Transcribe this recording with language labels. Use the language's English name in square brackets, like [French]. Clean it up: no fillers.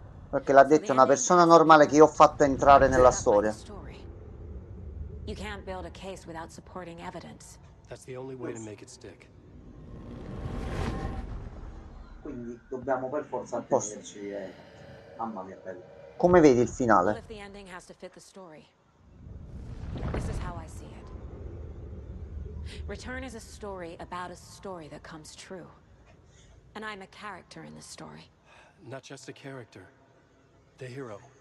[Italian] Perché l'ha detto una persona normale che io ho fatto entrare nella storia. [English] You can't build a case without supporting evidence. That's the only way to make it stick. [Italian] Quindi dobbiamo per forza attenerci. Mamma mia, bello. Come vedi il [English] Well, [Italian] finale? [English] if the ending has to fit the story. This is how I see it. Return is a story about a story that comes true. And I'm a character in this story. Not just a character. The hero.